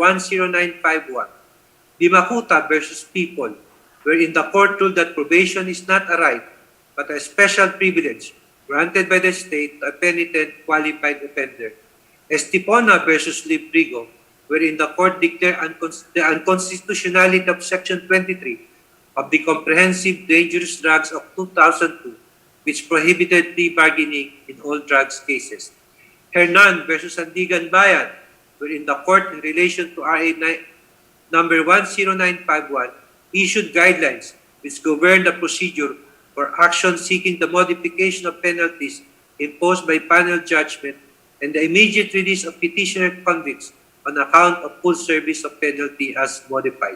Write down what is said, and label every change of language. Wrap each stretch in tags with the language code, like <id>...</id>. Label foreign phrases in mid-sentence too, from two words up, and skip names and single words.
<en>10951, Dimakuta versus People, wherein the court ruled that probation is not a right, but a special privilege granted by the state to a penitent qualified offender, Estipona versus Librigo, wherein the court declared the unconstitutionality of Section 23 of the Comprehensive Dangerous Drugs of 2002, which prohibited plea bargaining in all drugs cases. Hernan versus Sandigan Bayan, wherein the court in relation to RA number 10951 issued guidelines which govern the procedure for action seeking the modification of penalties imposed by panel judgment and the immediate release of petitioner convicts on account of full service of penalty as modified.</en>